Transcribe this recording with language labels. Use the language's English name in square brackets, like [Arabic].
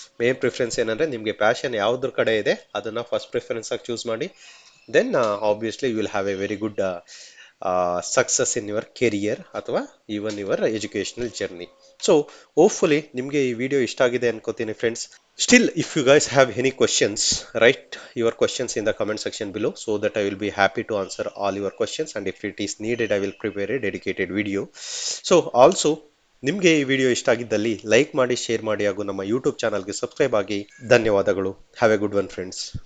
[Kannada] Main preference ಏನಂದ್ರೆ ನಿಮಗೆ passion ಯಾವ್ದ್ರ ಕಡೆ ಇದೆ ಅದನ್ನ ಫಸ್ಟ್ ಪ್ರಿಫರೆನ್ಸ್ ಆಗಿ ಚೂಸ್ ಮಾಡಿ. [English] Then obviously you will have a very good success in your career ಅಥವಾ even your educational journey. [Kannada] So hopefully ನಿಮಗೆ ಈ ವಿಡಿಯೋ ಇಷ್ಟ ಆಗಿದೆ ಅನ್ಕೋತೀನಿ friends. [English] Still, if you guys have any questions, write your questions in the comment section below so that I will be happy to answer all your questions, and if it is needed I will prepare a dedicated video. [Kannada] So also ನಿಮಗೆ ಈ video ಇಷ್ಟ ಆಗಿದ್ದಲ್ಲಿ like ಮಾಡಿ, share ಮಾಡಿ ಹಾಗೂ ನಮ್ಮ YouTube ಚಾನಲ್ಗೆ subscribe ಆಗಿ. ಧನ್ಯವಾದಗಳು. [English] Have a good one friends.